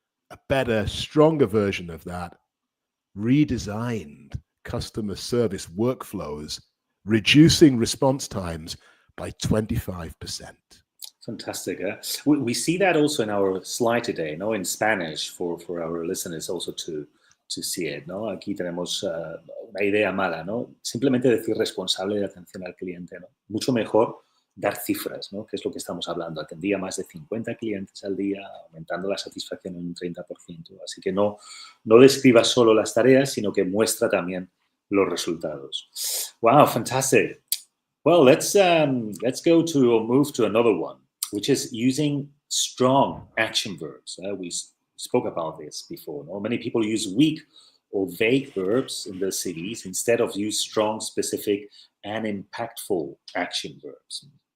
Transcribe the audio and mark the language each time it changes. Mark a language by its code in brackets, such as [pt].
[en] A better, stronger version of that, redesigned customer service workflows, reducing response times by 25%. Fantastic. We see that also in our slide today, ¿no? In Spanish for our listeners also to see it, ¿no? [es] Aquí tenemos una idea mala, ¿no? Simplemente decir responsable de atención al cliente, ¿no? Mucho mejor dar cifras, ¿no? Que es lo que estamos hablando. Atendía más de 50 clientes al día, aumentando la satisfacción en un 30%. Así que no describa solo las tareas, sino que muestra también los resultados. [en] Wow, fantastic. Well, let's go to or move to another one, which is using strong action verbs. We spoke about this before. No? Many people use weak or vague verbs in their CVs instead of use strong, specific, and impactful action verbs.